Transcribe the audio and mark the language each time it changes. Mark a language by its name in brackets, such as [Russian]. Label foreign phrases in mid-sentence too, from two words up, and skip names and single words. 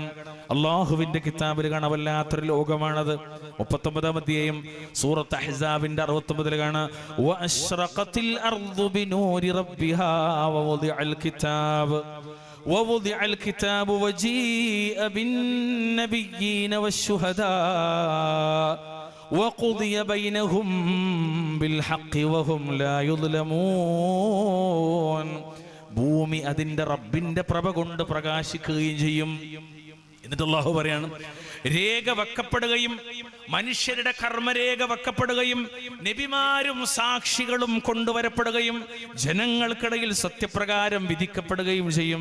[Malayalam] അള്ളാഹുവിന്റെ കിതാബിൽ കാണാൻ വല്ലാത്തൊരു ലോകമാണത്. 39-ാം അധ്യായം സൂറത്ത് അഹ്സാബിന്റെ 69-ൽ കാണാം, [Arabic] وأشرقت الأرض بنور ربها ووضع الكتاب وجيء بالنبيين والشهداء وقضي بينهم بالحق وهم لا يظلمون. [Malayalam] ഭൂമി അതിന്റെ റബ്ബിന്റെ പ്രഭ കൊണ്ട് പ്രകാശിക്കുകയും ചെയ്യും. എന്നിട്ട് അല്ലാഹു പറയാണ്, രേഖ വെക്കപ്പെടുകയും മനുഷ്യരുടെ കർമ്മരേഖ വെക്കപ്പെടുകയും നബിമാരും സാക്ഷികളും കൊണ്ടുവരപ്പെടുകയും ജനങ്ങൾക്കിടയിൽ സത്യപ്രകാരം വിധിക്കപ്പെടുകയും ചെയ്യും.